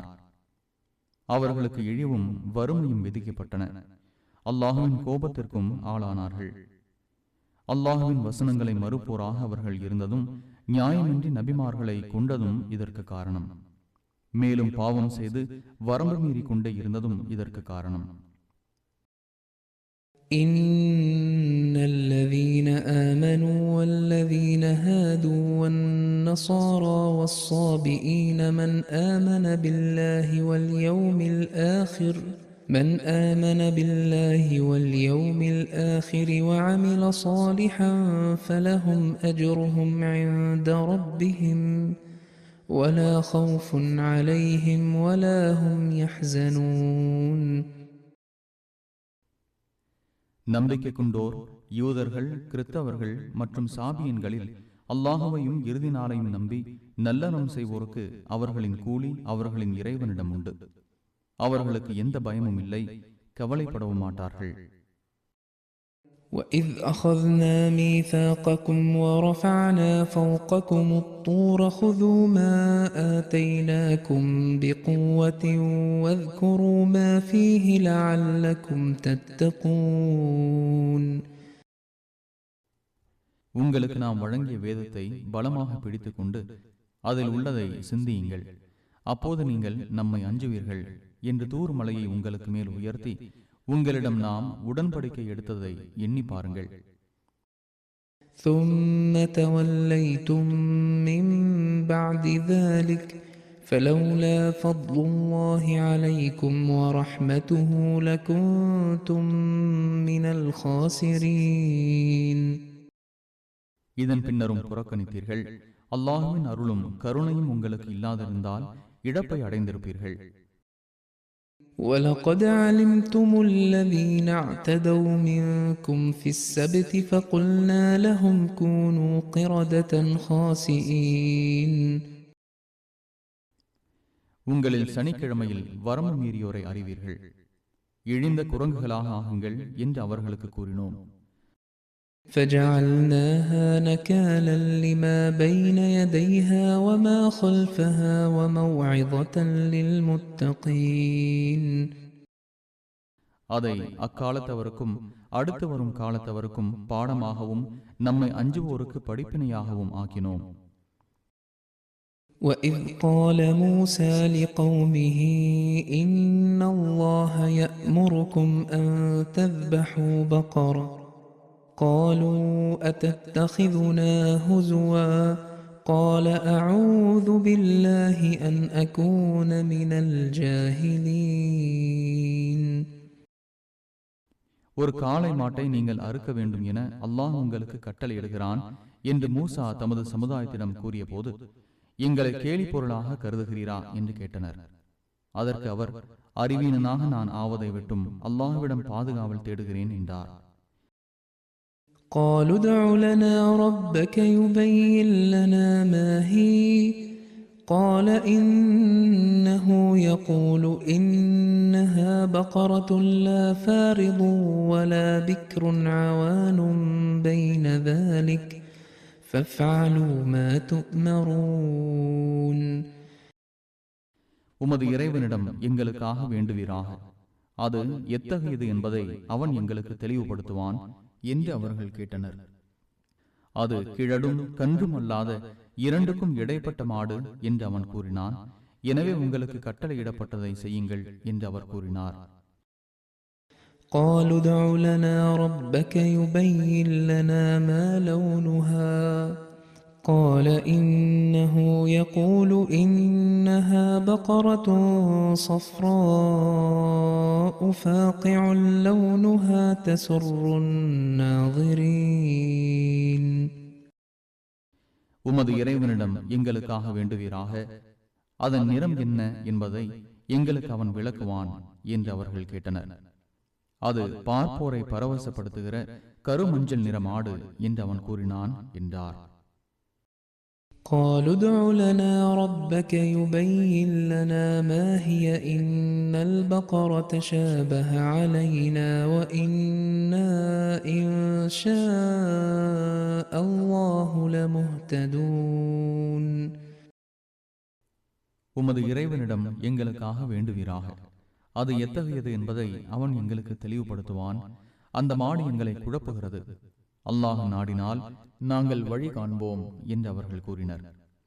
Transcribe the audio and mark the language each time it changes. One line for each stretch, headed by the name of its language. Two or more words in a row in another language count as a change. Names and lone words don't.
Tamil: அவர்களுக்கு இழிவும் வறுமையும் விதிக்கப்பட்டன. அல்லாஹுவின் கோபத்திற்கும் ஆளானார்கள். அல்லாஹுவின் வசனங்களை மறுப்போராக அவர்கள் இருந்ததும், நியாயமின்றி நபிமார்களை கொண்டதும் இதற்கு காரணம். மேலும் பாவம் செய்து வரம்பு மீறி கொண்டே இருந்ததும் இதற்கு காரணம்.
Arabic: إن الذين آمنوا والذين هادوا والنصارى والصابئين من آمن بالله واليوم الآخر وعمل صالحا فلهم أجرهم عند ربهم ولا خوف عليهم ولا هم يحزنون.
Tamil: நம்பிக்கை கொண்டோர் யூதர்கள், கிறிஸ்தவர்கள் மற்றும் சாபியன்களில் அல்லாஹுவையும் இறுதி நாளையும் நம்பி நல்லறம் செய்வோருக்கு அவர்களின் கூலி அவர்களின் இறைவனிடம் உண்டு. அவர்களுக்கு எந்த பயமும் இல்லை, கவலைப்படவும் மாட்டார்கள்.
Arabic: وَإِذْ أَخَذْنَا مِيثَاقَكُمْ وَرَفَعْنَا فَوْقَكُمُ الطُّورَ خُذُوا مَا آتَيْنَاكُمْ بِقُوَّةٍ وَاذْكُرُوا مَا فِيهِ لَعَلَّكُمْ تَتَّقُونَ.
Tamil: உங்களுக்கு நாம் வழங்கிய வேதத்தை பலமாக பிடித்துக் கொண்டு அதில் உள்ளதை சிந்தியுங்கள். அப்போது நீங்கள் நம்மை அஞ்சுவீர்கள் என்று தூர் மலையை உங்களுக்கு மேல் உயர்த்தி உங்களிடம் நாம் உடன்படிக்கை எடுத்ததை எண்ணி பாருங்கள்.
Arabic: ثُمَّ تَوَلَّيْتُمْ مِنْ بَعْدِ ذَلِكَ فَلَوْلَا فَضْلُ اللَّهِ عَلَيْكُمْ وَرَحْمَتُهُ لَكُنْتُمْ مِنَ الْخَاسِرِينَ.
Tamil: இதன் பின்னரும் புறக்கணித்தீர்கள். அல்லாஹுவின் அருளும் கருணையும் உங்களுக்கு இல்லாதிருந்தால் இழப்பை அடைந்திருப்பீர்கள்.
Arabic: وَلَقَدْ عَلِمْتُمُ الَّذِينَ اعْتَدَوْا مِنْكُمْ فِي السَّبْتِ فَقُلْنَا لَهُمْ كُونُوا قِرَدَةً خَاسِئِينَ.
Tamil: உங்களில் சனிக்கிழமையில் வரம்பு மீறியோரை அறிவீர்கள். இழிந்த குரங்குகளாக ஆகுங்கள் என்று அவர்களுக்கு கூறினோம்.
Arabic: فَجَعَلْنَاهَا نَكَالًا لِمَا بَيْنَ يَدَيْهَا وَمَا خَلْفَهَا وَمَوْعِظَةً لِلْمُتَّقِينَ.
Tamil: அதை அக்காலத்தவருக்கும் அடுத்து வரும் காலத்தவருக்கும் பாடமாகவும் நம்மை அஞ்சுவோருக்கு படிப்பினையாகவும் ஆக்கினோம்.
Arabic: وَإِذْ قَالَ مُوسَى لِقَوْمِهِ إِنَّ اللَّهَ يَأْمُرُكُمْ أَن تَذْبَحُوا بَقَرَةً قالوا أتتخذنا هزوا قال أعوذ بالله أن أكون من الجاهلين.
Tamil: ஒரு காளை மாட்டை நீங்கள் அறுக்க வேண்டும் என அல்லாஹ் உங்களுக்கு கட்டளையிடுகிறான் என்று மூசா தமது சமுதாயத்திடம் கூறிய போது, எங்களை கேலி பொருளாக கருதுகிறீரா என்று கேட்டனர். அதற்கு அவர், அறிவீனனாக நான் ஆவதை விட்டும் அல்லாஹ்விடம் பாதுகாவல் தேடுகிறேன் என்றார்.
Arabic: قالوا ادع لنا ربك يبين لنا ما هي قال إنه يقول إنها بقرة لا فارض ولا بكر عوان بين ذلك فافعلوا ما تؤمرون.
Tamil: உமது இறைவனிடம் எங்களுக்காக வேண்டுவீராக, அது எத்தகையது என்பதை அவன் எங்களுக்கு தெளிவுபடுத்துவான் என்று அவர்கள் கேட்டனர். அது கிழடும் கன்றும் அல்லாத இரண்டுக்கும் இடைப்பட்ட மாடு என்று அவன் கூறினான். எனவே உங்களுக்கு கட்டளையிடப்பட்டதை செய்யுங்கள் என்று அவர் கூறினார்.
Arabic: قالوا ادع لنا ربك يبين لنا ما لونها قال إنه يقول إنها بقرة صفراء فاقع لونها تسر الناظرين.
Tamil: உமது இறைவனிடம் எங்களுக்காக வேண்டுவீராக, அதன் நிறம் என்ன என்பதை எங்களுக்கு அவன் விளக்குவான் என்று அவர்கள் கேட்டனர். அது பார்ப்போரை பரவசப்படுத்துகிற கருமஞ்சள் நிற மாடு என்று அவன் கூறினான் என்றார்.
Arabic: قالوا ادع لنا ربك يبين لنا ما هي إن البقرة تشابه علينا وإنا إن شاء الله لمهتدون.
Tamil: உமது இறைவனிடம் எங்களுக்காக வேண்டுவீராக, அது எத்தகையது என்பதை அவன் எங்களுக்கு தெளிவுபடுத்துவான். அந்த மாடு எங்களை குழப்புகிறது, அல்லாஹ் நாடினால் நாங்கள் வழி காண்போம் என்று அவர்கள் கூறினர்.